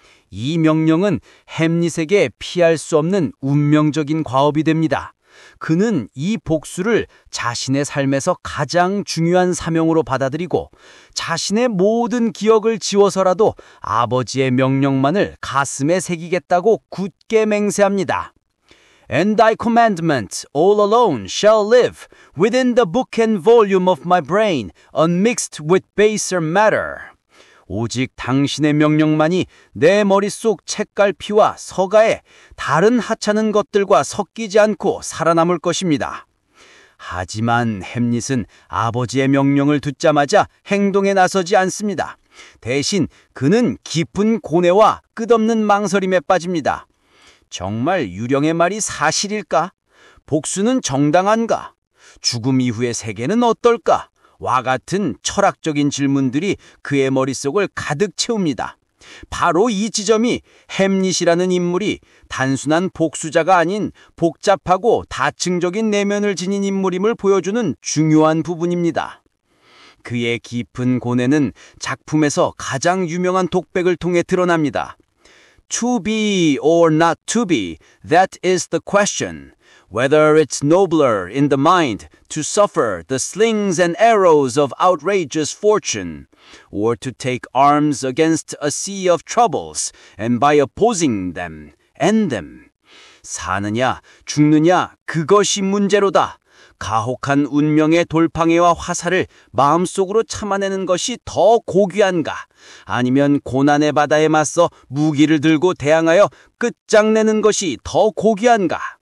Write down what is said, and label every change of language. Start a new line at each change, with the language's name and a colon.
Korean: 이 명령은 햄릿에게 피할 수 없는 운명적인 과업이 됩니다. 그는 이 복수를 자신의 삶에서 가장 중요한 사명으로 받아들이고 자신의 모든 기억을 지워서라도 아버지의 명령만을 가슴에 새기겠다고 굳게 맹세합니다.
English: And thy commandment all alone shall live within the book and volume of my brain, unmixed with baser matter.
Korean: 오직 당신의 명령만이 내 머릿속 책갈피와 서가에 다른 하찮은 것들과 섞이지 않고 살아남을 것입니다. 하지만 햄릿은 아버지의 명령을 듣자마자 행동에 나서지 않습니다. 대신 그는 깊은 고뇌와 끝없는 망설임에 빠집니다. 정말 유령의 말이 사실일까? 복수는 정당한가? 죽음 이후의 세계는 어떨까? 와 같은 철학적인 질문들이 그의 머릿속을 가득 채웁니다. 바로 이 지점이 햄릿이라는 인물이 단순한 복수자가 아닌 복잡하고 다층적인 내면을 지닌 인물임을 보여주는 중요한 부분입니다. 그의 깊은 고뇌는 작품에서 가장 유명한 독백을 통해 드러납니다.
English: To be or not to be, that is the question. Whether it's nobler in the mind to suffer the slings and arrows of outrageous fortune, or to take arms against a sea of troubles, and by opposing them, end them.
Korean: 사느냐, 죽느냐, 그것이 문제로다. 가혹한 운명의 돌팡이와 화살을 마음속으로 참아내는 것이 더 고귀한가? 아니면 고난의 바다에 맞서 무기를 들고 대항하여 끝장내는 것이 더 고귀한가?